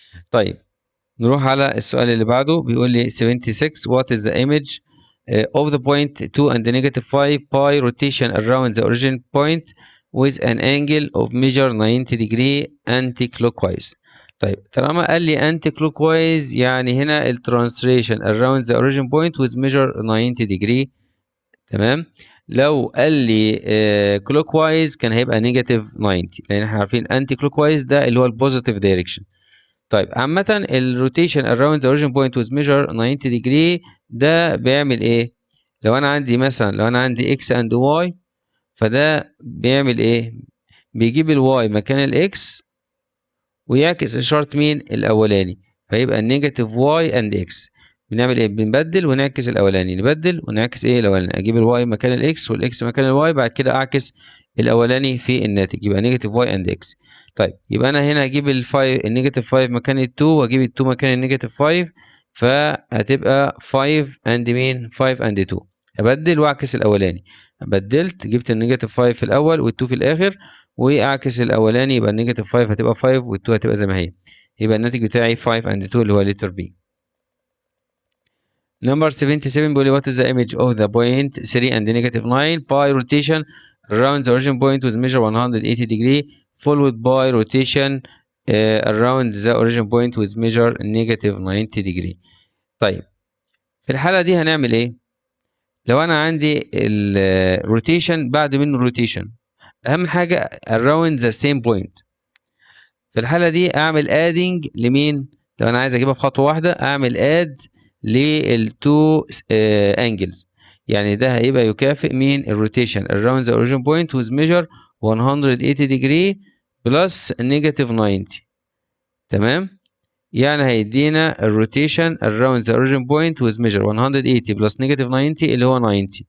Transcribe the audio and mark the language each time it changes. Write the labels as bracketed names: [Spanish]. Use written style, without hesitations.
[English] طيب نروح على السؤال اللي بعده، بيقول لي 76 what is the image of the point 2 and negative 5 pi rotation around the origin point with an angle of measure 90 degree anti-clockwise. [Arabic] طيب طالما قال لي anti-clockwise يعني هنا الترانسليشن around the origin point with measure 90 degree. تمام. لو قال لي clockwise كان هيبقى نيجاتيف 90، لان احنا عارفين anti-clockwise ده اللي هو البوزيتيف دايركشن. طيب عامة الروتيشن around the origin point with measure 90 degree ده بيعمل ايه؟ لو انا عندي مثلا لو انا عندي x and y فده بيعمل ايه؟ بيجيب الواي مكان الاكس ويعكس اشارة مين؟ الاولاني، فيبقى النيجاتيف y and x. بنعمل ايه؟ بنبدل ونعكس الاولاني، نبدل ونعكس ايه الاولاني، اجيب الواي مكان الاكس والاكس مكان الواي، بعد كده اعكس الاولاني في الناتج يبقى نيجاتيف واي اند اكس. طيب يبقى انا هنا اجيب النيجاتيف 5 مكان ال2 واجيب ال2 مكان النيجاتيف 5، فهتبقى 5 اند مين؟ 5 اند 2. ابدل واعكس الاولاني، بدلت جبت النيجاتيف 5 في الاول وال2 في الاخر، واعكس الاولاني يبقى النيجاتيف 5 هتبقى 5 وال2 هتبقى زي ما هي، يبقى الناتج بتاعي 5 اند 2 اللي هو لتر بي. [English] Number 77 بيقول لي what is the image of the point 3 and negative 9 by rotation around the origin point with measure 180 degree followed by rotation around the origin point with measure negative 90 degree. [Arabic] طيب في الحالة دي هنعمل ايه؟ لو انا عندي الروتيشن بعد منه روتيشن، اهم حاجة around the same point. في الحالة دي اعمل adding لمين؟ لو انا عايز اجيبها في خطوة واحدة اعمل add للتو انجلز، يعني ده هيبقى يكافئ مين؟ الروتيشن around the origin point with measure 180 degree plus negative 90. تمام؟ يعني هيدينا الروتيشن around the origin point with measure 180 plus negative 90 اللي هو 90.